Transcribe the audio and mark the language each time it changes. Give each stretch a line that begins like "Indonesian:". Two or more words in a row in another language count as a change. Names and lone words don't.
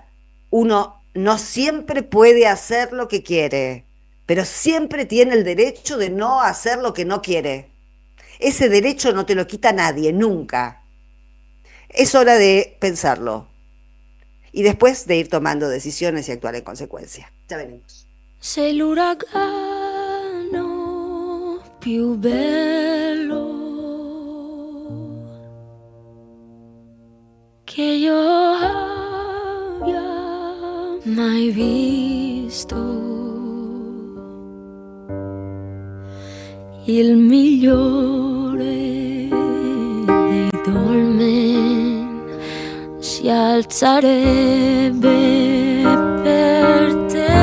Spanish: Uno no siempre puede hacer lo que quiere, pero siempre tiene el derecho de no hacer lo que no quiere. Ese derecho no te lo quita nadie, nunca. Es hora de pensarlo y después de ir tomando decisiones y actuar en consecuencia. Ya venimos.
Italian: Sei l'uragano più bello che io abbia mai visto, il migliore dei dolmen si alzerebbe per te.